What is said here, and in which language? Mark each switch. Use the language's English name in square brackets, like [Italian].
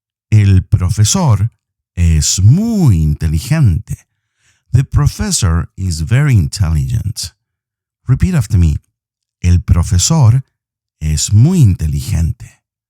[Spanish] El profesor es muy inteligente. [English] The professor is very intelligent. Repeat after me. [Spanish] El profesor es muy inteligente.